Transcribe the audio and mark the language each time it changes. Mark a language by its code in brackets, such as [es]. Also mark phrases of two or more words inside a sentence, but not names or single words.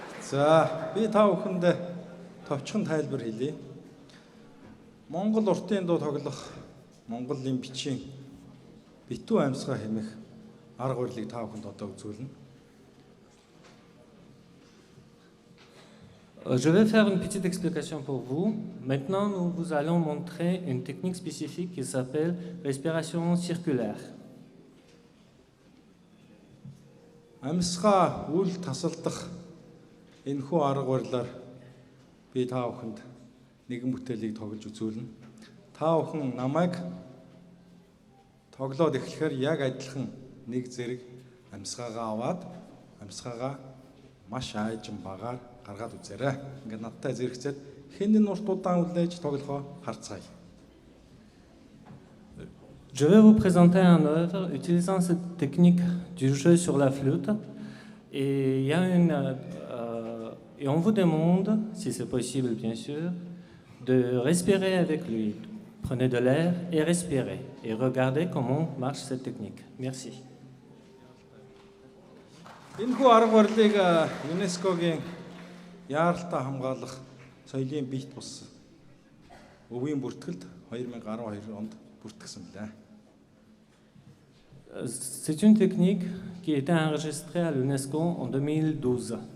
[mn] За, би та бүхэнд товчхон тайлбар хэлье. Монгол уртын дуу тоглох, Монголын бичийн битүү амьсгаа хэмэх арга барилыг та бүхэнд одоо үзүүлнэ. [fr] Je vais faire une petite explication pour vous. Maintenant, nous vous allons montrer une technique spécifique qui s'appelle respiration circulaire. [mn] Амьсгаа үл тасалдах энэхүү арга барилаар би та бүхэнд нэгэн бүтээлийг тоглож үзүүлнэ. Та бүхэн намайг тоглоод эхлэхээр яг адилхан нэг зэрэг амьсгаагаа аваад амьсгаагаа маш айжин багаар гаргаад үзээрэй. Ингээд надтай зэрэгцээд хэн энэ урт удаан үлээж тоглохоо харцгаая. [fr] Je vais vous présenter une œuvre utilisant cette technique du jeu sur la flûte. Et, et on vous demande, si c'est possible bien sûr, de respirer avec lui. Prenez de l'air et respirez. Et regardez comment marche cette technique. Merci. [mn] Энэхүү арга барилыг ЮНЕСКОгийн яаралтай хамгаалах соёлын биет бус өвийн бүртгэлд 2012 онд бүртгэсэн билээ. [fr] C'est une technique qui a été enregistrée à l'UNESCO en 2012.